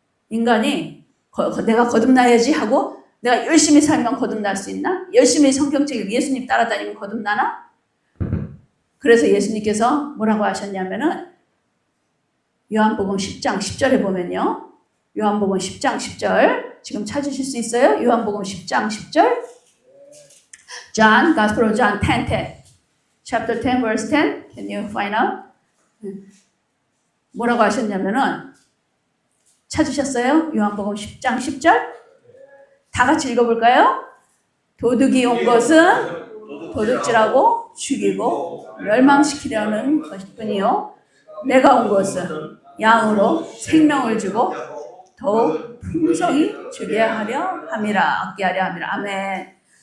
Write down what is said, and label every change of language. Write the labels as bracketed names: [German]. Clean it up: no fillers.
[Korean] 인간이 내가 거듭나야지 하고 내가 열심히 살면 거듭날 수 있나? 열심히 성경책을 예수님 따라다니면 거듭나나? 그래서 예수님께서 뭐라고 하셨냐면은 요한복음 10장 10절에 보면요. 요한복음 10장 10절 지금 찾으실 수 있어요? 요한복음 10장 10절 [English] John, Gospel of John 10:10 Chapter 10 verse 10 Can you find out? [Korean] 뭐라고 하셨냐면은 찾으셨어요? 요한복음 10장 10절 다 같이 읽어볼까요? 도둑이 온 것은 도둑질하고 죽이고 멸망시키려는 것뿐이요 내가 온 것은 양으로 생명을 주고 더욱 풍성히 주게 하려 함이라. 얻게 하려 함이라. 아멘.